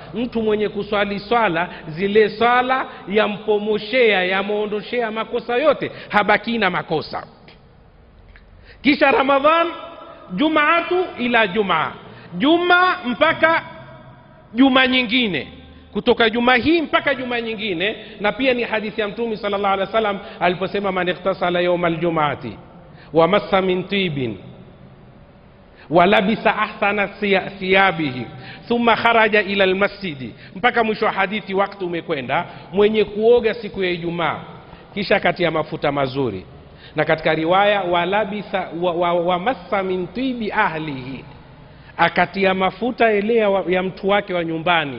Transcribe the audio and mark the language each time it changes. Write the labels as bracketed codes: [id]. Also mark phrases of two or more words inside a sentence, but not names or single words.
[sw] Mtu mwenye kuswali swala, zile swala yampomoshea, yamuondoshea makosa yote, habaki na makosa. [ar] Kisha Ramadhan, الجمعة إلى الجمعة, [sw] juma mpaka juma nyingine, [ar] kutoka juma hii mpaka juma nyingine. [sw] Na pia ni hadithi ya Mtume [ar] صلى الله عليه وسلم [sw] aliposema [ar] من اغتسل يوم الجمعة ومس من طيب ولبس أحسن ثيابه ثم خرج إلى المسجد, [sw] mpaka mwisho wa hadithi. Wakati umekwenda, mwenye kuoga siku ya Ijumaa kisha kati ya mafuta mazuri, na katika riwaya [ar] ولبس ومس من طيب أهله, [sw] akatia mafuta elea ya mtu wake wa nyumbani.